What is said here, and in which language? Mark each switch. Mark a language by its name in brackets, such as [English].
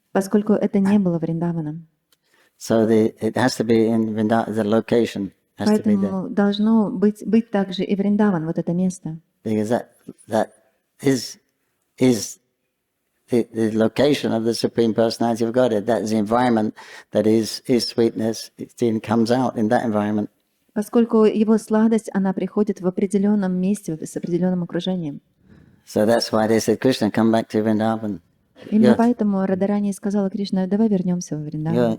[Russian] поскольку это не было Вриндаваном. [English] So it has to be in Vrindavan, the location has to be there. [Russian] Поэтому должно быть также и Вриндаван, вот это место. [English] Because that is the location of the Supreme Personality of Godhead. That is the environment that is sweetness. It comes out in that environment. [Russian] Поскольку его сладость, она приходит в определенном месте, с определенным окружением. [English] So that's why they said, Krishna, come back to Vrindavan. [Russian] Именно поэтому Радарани сказала Кришна, давай вернемся в Вриндаван.